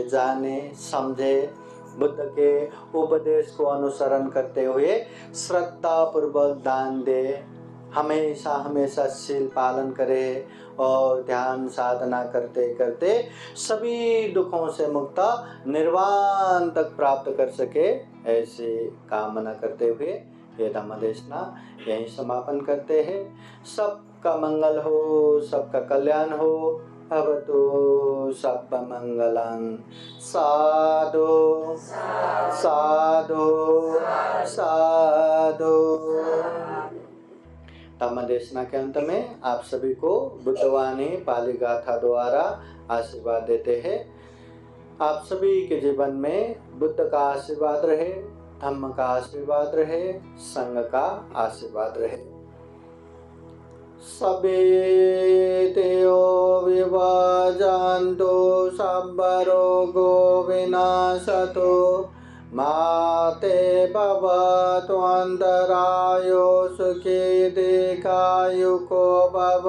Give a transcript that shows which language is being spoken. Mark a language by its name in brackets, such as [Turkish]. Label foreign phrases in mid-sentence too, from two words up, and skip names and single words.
[Hindi] जाने समझे, बुद्ध के उपदेश को अनुसरण करते हुए श्रद्धा पूर्वक दान दे, हमेशा शील पालन करे और ध्यान साधना करते करते सभी दुखों से मुक्त निर्वाण तक प्राप्त कर सके, ऐसे कामना करते हुए ये धम्म देशना यहीं समापन करते हैं। सबका मंगल हो, सबका कल्याण हो। [Pali] भवतु सर्वमंगलं। साधु साधु साधु। [Hindi] धम्म देशना के अंत में आप सभी को बुद्धवाणी पाली गाथा द्वारा आशीर्वाद देते हैं। आप सभी के जीवन में बुद्ध का आशीर्वाद रहे, धम्म का आशीर्वाद रहे, संघ का आशीर्वाद रहे। [Pali] सबेतेयो विभाजन्तो सबरोगो विनाशतो माते भवतु अन्तरायो सुखी दीर्घायुको भव।